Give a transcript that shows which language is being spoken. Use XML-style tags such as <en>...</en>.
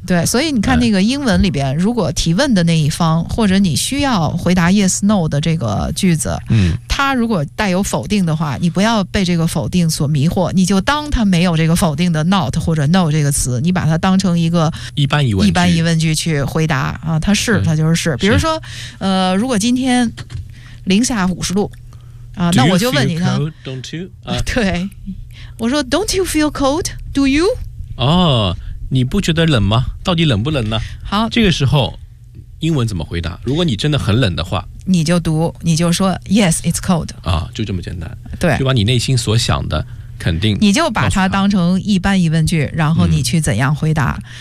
<zh>对，所以你看那个英文里边，如果提问的那一方，或者你需要回答 yes no 的这个句子，它如果带有否定的话，你不要被这个否定所迷惑，你就当它没有这个否定的 not 或者 no 这个词，你把它当成一个一般疑问句去回答啊，它是，它就是是。比如说，如果今天零下50度。啊，那我就问你呢。</zh> <en>Do you feel Don't you?</en> <zh>对，我说</zh> <en>Don't you feel cold? Do you?</en> <zh>哦，你不觉得冷吗？到底冷不冷呢？好，这个时候英文怎么回答？如果你真的很冷的话，你就说</zh> <en>Yes, it's cold.</en> <zh>啊，就这么简单。对，就把你内心所想的肯定，你就把它当成一般疑问句，然后你去怎样回答？</zh>